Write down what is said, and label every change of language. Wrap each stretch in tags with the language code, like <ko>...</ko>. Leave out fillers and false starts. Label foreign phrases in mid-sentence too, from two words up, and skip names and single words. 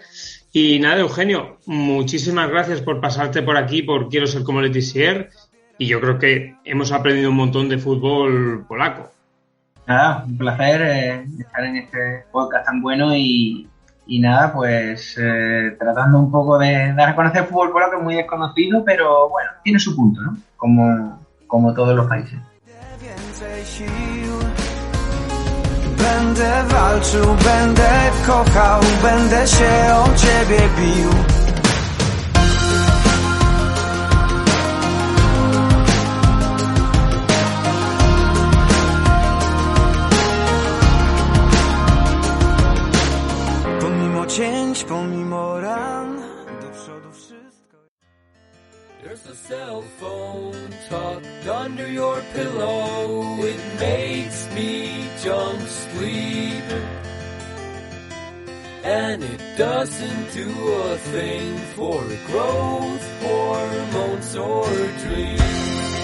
<es>Y nada, Eugenio, muchísimas gracias por pasarte por aquí, por Quiero ser como Letizia, y yo creo que hemos aprendido un montón de fútbol polaco. Nada, un placer estar en este podcast tan bueno y nada, pues tratando un poco de dar a conocer el fútbol polaco, que es muy desconocido, pero bueno, tiene su punto, ¿no? Como todos los países.</es> <pl>Będę walczył, będę kochał, będę się o ciebie bił. Pomimo cięć, pomimo ran, do przodu wszystko.</pl> <en>There's a cell phone tucked under your pillow. It makes me jump sleep, and it doesn't do a thing for growth, hormones, or dreams.</en>